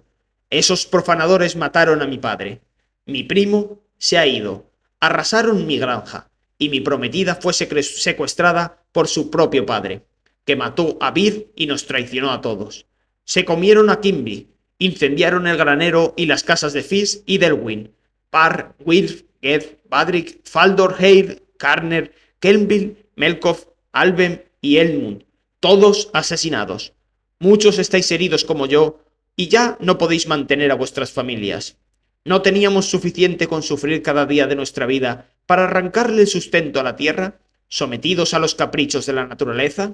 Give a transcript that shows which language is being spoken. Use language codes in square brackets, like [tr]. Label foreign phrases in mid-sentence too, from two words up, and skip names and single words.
[es] «Esos profanadores mataron a mi padre. Mi primo se ha ido. Arrasaron mi granja. Y mi prometida fue secuestrada por su propio padre, que mató a Bir y nos traicionó a todos. Se comieron a Kimby. Incendiaron el granero y las casas de Fis y Delwyn. Parr, Wilf, Ged, Badrick, Faldor, Heyr, Karner, Kelmbil, Melkov, Alvem y Elmund, todos asesinados. Muchos estáis heridos como yo, y ya no podéis mantener a vuestras familias. ¿No teníamos suficiente con sufrir cada día de nuestra vida para arrancarle el sustento a la tierra, sometidos a los caprichos de la naturaleza?